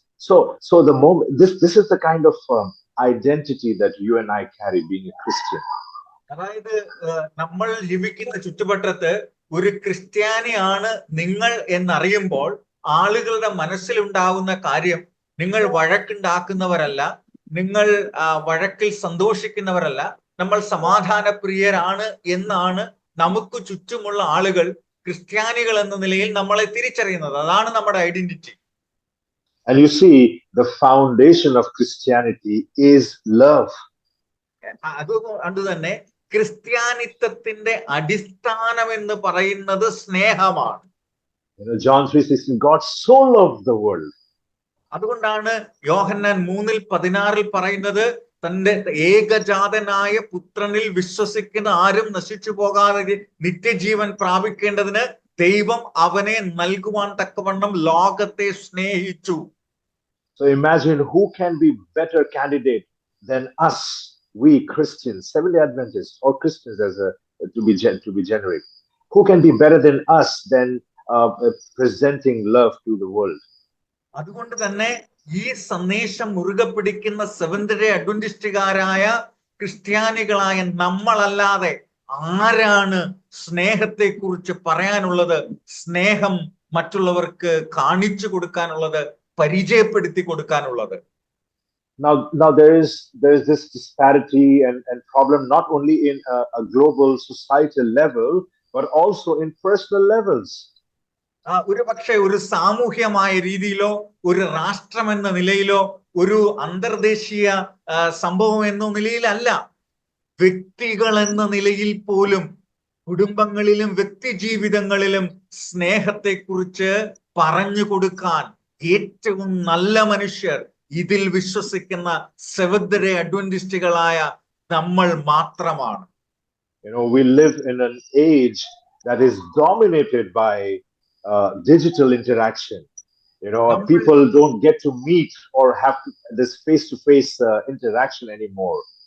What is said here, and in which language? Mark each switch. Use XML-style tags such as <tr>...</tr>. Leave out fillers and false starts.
<en>So the moment this is the kind of identity that you and I carry being a Christian.</en> <ml>അതായത് നമ്മൾ ജീവിക്കുന്ന ചുറ്റുവട്ടത്ത് ഒരു ക്രിസ്ത്യാനിയാണ് നിങ്ങൾ എന്നറിയുമ്പോൾ ആളുകളുടെ മനസ്സിലുണ്ടാവുന്ന കാര്യം, നിങ്ങൾ വഴക്കുണ്ടാക്കുന്നവരല്ല, നിങ്ങൾ വഴക്കിൽ സന്തോഷിക്കുന്നവരല്ല, നമ്മൾ സമാധാനപ്രിയരാണ് എന്നാണ് നമുക്ക് ചുറ്റുമുള്ള ആളുകൾ ക്രിസ്ത്യാനികൾ എന്ന നിലയിൽ നമ്മളെ തിരിച്ചറിയുന്നത്. അതാണ് നമ്മുടെ identity.</ml> <en>And you see, the foundation of Christianity is love.</en> <ml>അതുകൊണ്ട് തന്നെ ക്രിസ്ത്യാനിത്വത്തിന്റെ അടിസ്ഥാനം എന്ന് പറയുന്നത് സ്നേഹമാണ്.</ml> <en>John 3:16, God so loved the world.</en> <ml>അതുകൊണ്ടാണ് യോഹന്നാൻ 3:16 പറയുന്നത്, തന്റെ ഏകജാതനായ പുത്രനിൽ വിശ്വസിക്കുന്ന ആരും നശിച്ചു പോകാതെ നിത്യജീവൻ പ്രാപിക്കേണ്ടതിന് ദൈവം അവനെ നൽകുവാൻ തക്കവണ്ണം ലോകത്തെ സ്നേഹിച്ചു.</ml> <en>So imagine who can be better candidate than us, we Christians, Seventh-day Adventists, or Christians to be generic. Who can be better than us than presenting love to the world?</en> <ml>അതുകൊണ്ട് തന്നെ ഈ സന്ദേശം മുറുകെ പിടിക്കുന്ന സെവന്ത്-ഡേ അഡ്വന്റിസ്റ്റുകാരായ ക്രിസ്ത്യാനികളായ നമ്മളല്ലാതെ ആരാണ് സ്നേഹത്തെ കുറിച്ച് പറയാനുള്ളത്, സ്നേഹം മറ്റുള്ളവർക്ക് കാണിച്ചു കൊടുക്കാനുള്ളത്, പരിചയപ്പെടുത്തി കൊടുക്കാനുള്ളത്?</ml> <en>Now there is this disparity and problem not only in a global societal level but also in personal levels.</en> <ml>ഒരു പക്ഷേ ഒരു സാമൂഹ്യമായ രീതിയിലോ ഒരു രാഷ്ട്രം എന്ന നിലയിലോ ഒരു അന്തർദേശീയ സംഭവം എന്ന നിലയിലല്ല, വ്യക്തികൾ എന്ന നിലയിൽ പോലും കുടുംബങ്ങളിലും വ്യക്തി ജീവിതങ്ങളിലും സ്നേഹത്തെ കുറിച്ച് പറഞ്ഞു കൊടുക്കാൻ ഏറ്റവും നല്ല മനുഷ്യർ ഇതിൽ വിശ്വസിക്കുന്ന സെവന്ത്-ഡേ അഡ്വന്റിസ്റ്റുകളായ നമ്മൾ മാത്രമാണ്.</ml> <en>We live in an age that is dominated by digital interaction. People don't get to meet or have this face-to-face interaction anymore.</en>